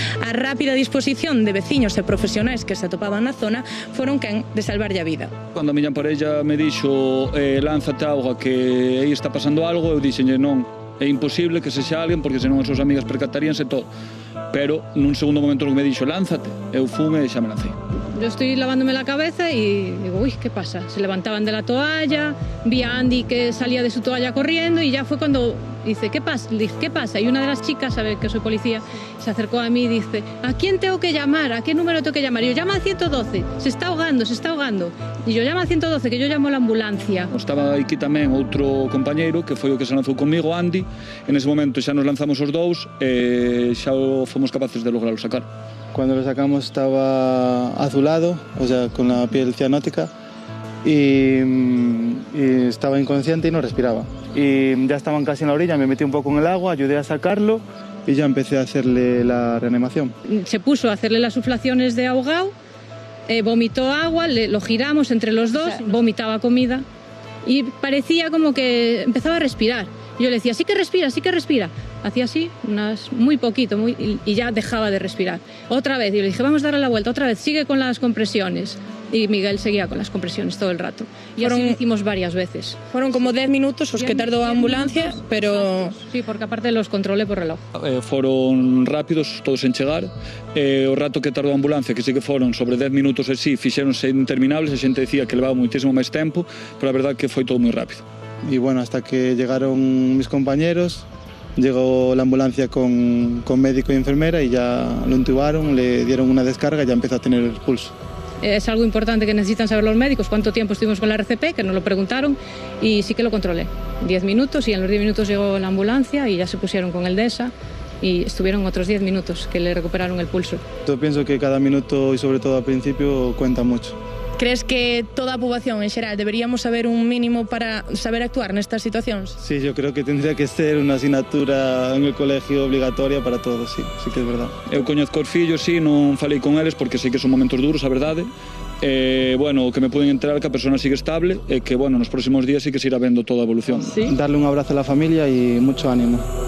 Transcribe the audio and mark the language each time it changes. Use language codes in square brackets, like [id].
[gl] A rápida disposición de veciños e profesionais que se atopaban na zona foron quen de salvarlle a vida. Cando a miña parella me dixo lánzate a auga que aí está pasando algo, eu dixenlle non, é imposible que sexa alguén porque senón as súas amigas percataríanse todo. Pero nun segundo momento que me dixo lánzate, eu fume e xa me lancei. [es] Yo estoy lavándome la cabeza y digo, uy, ¿qué pasa? Se levantaban de la toalla, vi a Andy que salía de su toalla corriendo y ya fue cuando dice, ¿qué pasa? Le dije, ¿qué pasa? Y una de las chicas, sabe que soy policía, se acercó a mí y dice, ¿a quién tengo que llamar? ¿A qué número tengo que llamar? Y yo, llama al 112, se está ahogando. Y yo, llama al 112, que yo llamo a la ambulancia. [gl] Estaba aquí tamén outro compañeiro que foi o que se lanzou comigo, Andy. En ese momento xa nos lanzamos os dous e xa fomos capaces de lograrlo sacar. [es] Cuando lo sacamos estaba azulado, o sea, con la piel cianótica, y estaba inconsciente y no respiraba. Y ya estaban casi en la orilla, me metí un poco en el agua, ayudé a sacarlo y ya empecé a hacerle la reanimación. Se puso a hacerle las suflaciones de ahogado, vomitó agua, lo giramos entre los dos, vomitaba comida y parecía como que empezaba a respirar. Yo le decía, sí que respira, sí que respira. Hacía así, muy poquito, y ya dejaba de respirar. Otra vez, yo le dije, vamos a darle la vuelta, otra vez, sigue con las compresiones. y Miguel seguía con las compresiones todo el rato. Y así lo hicimos varias veces. [gl] Foron como 10 minutos os que tardou a ambulancia, pero... [es] Sí, porque aparte los controlé por reloj. [gl] Foron rápidos, todos en chegar. O rato que tardou a ambulancia, que sí que foron sobre 10 minutos e sí, fixéronse interminables, a xente decía que levaba muitísimo máis tempo, pero a verdade que foi todo moi rápido. [es] Y bueno, hasta que llegaron mis compañeros, llegó la ambulancia con médico y enfermera y ya lo intubaron, le dieron una descarga y ya empezó a tener el pulso. Es algo importante que necesitan saber los médicos, cuánto tiempo estuvimos con la RCP, que nos lo preguntaron, y sí que lo controlé. 10 minutos, y en los 10 minutos llegó la ambulancia y ya se pusieron con el DESA, y estuvieron otros 10 minutos que le recuperaron el pulso. Yo pienso que cada minuto y sobre todo al principio cuenta mucho. [gl] Crees que toda a poboación en xeral deberíamos saber un mínimo para saber actuar nestas situacións? [es] Sí, yo creo que tendría que ser una asignatura en el colegio obligatoria para todos, sí, sí que es verdad. [gl] Eu coñezco os fillos, sí, non falei con eles porque sei que son momentos duros, a verdade. Bueno, o que me pueden enterar que a persona sigue estable e que, bueno, nos próximos días sí que se irá vendo toda a evolución. [es] ¿Sí? Darle un abrazo a la familia y mucho ánimo.